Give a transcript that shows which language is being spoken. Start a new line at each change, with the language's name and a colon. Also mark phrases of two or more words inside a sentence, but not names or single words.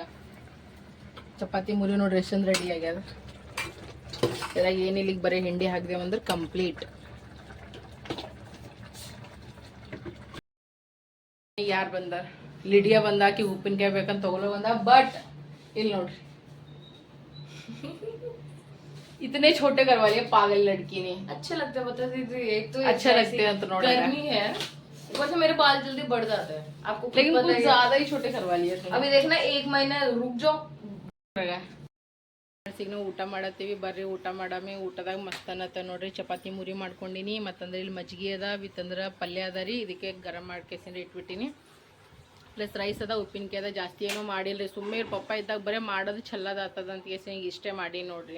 Kannada: ಚಪಾತಿ ಮುರಿ ನೋಡ್ರಿ ಎಷ್ಟೊಂದು ರೆಡಿ ಆಗ್ಯದ. ಇದ್ರಾಗ ಏನಿಲ್ಲ, ಈಗ ಬರೀ ಹಿಂಡಿ ಹಾಕ್ದೇವಂದ್ರೆ ಅಂದ್ರೆ ಕಂಪ್ಲೀಟ್. ಯಾರು ಬಂದಾರ? ಲಿಡಿಯಾ ಬಂದಾಕಿ ಉಪ್ಪಿನಕಾಯಿ ಬೇಕಂತ ತಗೊಳ್ಳೋ ಬಂದ. ಬಟ್ ಇಲ್ಲಿ ನೋಡ್ರಿ
Hindi: इतने छोटे करवा लिए पागल लड़की ने. अच्छा लगता है बता दीजिए. एक तो अच्छा लगते हैं तो नोड़ा गर्मी है, ऊपर से मेरे बाल जल्दी बढ़ जाते हैं आपको, लेकिन कुछ ज्यादा ही छोटे करवा लिए. अभी देखना 1 महीना रुक जाओ,
Kannada: ಈಗ ನಾವು ಊಟ ಮಾಡತ್ತೀವಿ, ಬರ್ರಿ ಊಟ ಮಾಡಾಮಿ. ಊಟದಾಗ ಮಸ್ತ್ ಅನ್ನತ್ತ ನೋಡ್ರಿ. ಚಪಾತಿ ಮುರಿ ಮಾಡ್ಕೊಂಡಿನಿ, ಮತ್ತಂದ್ರೆ ಇಲ್ಲಿ ಮಜ್ಜಿಗೆ ಅದ, ವಿತ್ತಂದ್ರೆ ಪಲ್ಯ ಅದ ರೀ. ಇದಕ್ಕೆ ಗರಂ ಮಾಡ್ಕೇಸಿಂದ್ರೆ ಇಟ್ಬಿಟ್ಟಿನಿ.
English: plus rice
Kannada: ಅದ, ಉಪ್ಪಿನಕಾಯಿ ಅದ. ಜಾಸ್ತಿ ಏನೂ ಮಾಡಿಲ್ರಿ, ಸುಮ್ಮನೆ ಪಪ್ಪ ಇದ್ದಾಗ ಬರೀ ಮಾಡೋದು ಚಲ್ಲದ ಆಗ್ತದ ಅಂತ ಕೇಸಿ ಹಿಂಗೆ ಇಷ್ಟೇ ಮಾಡಿ ನೋಡ್ರಿ.